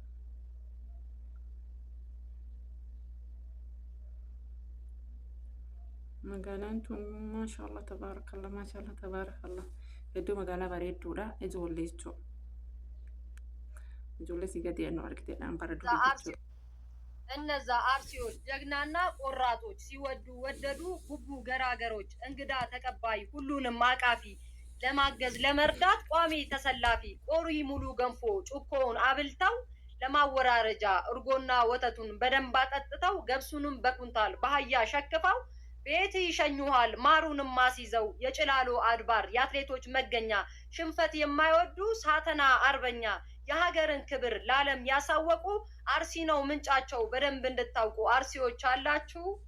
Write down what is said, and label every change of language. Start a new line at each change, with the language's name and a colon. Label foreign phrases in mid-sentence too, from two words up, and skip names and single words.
Oromo: Magaalaan tun
Arabic: ما شاء الله تبارك الله
Oromo: hedduu magaalaa bareedduudha. Ijoollee jechuudha. Ijoollee si gadi ennoo argiteedhaan bara durii jechuudha.
Amharic: እነዛ አርሲዎች ጀግናና ቆራጦች ሲወዱ ወደዱ ጉቡ ገራገሮች እንግዳ ተቀባይ ሁሉንም አቃፊ ለማገዝ ለመርዳት ቋሚ ተሰላፊ ቆሪ ሙሉ ገንፎ ጩኮውን አብልተው ለማወራረጃ እርጎና ወተቱን በደንብ አጠጥተው ገብሱንም በኩንታል በአህያ ሸክፈው ቤት ይሸኙሃል ማሩንም ማስይዘው የጭላሎ አድባር የአትሌቶች መገኛ ሽንፈት የማይወዱ ሳተና አርበኛ የሀገርን ክብር ለዓለም ያሳወቁ አርሲ ነው ምንጫቸው በደንብ እንድታውቁ አርሲዎች አላችሁ።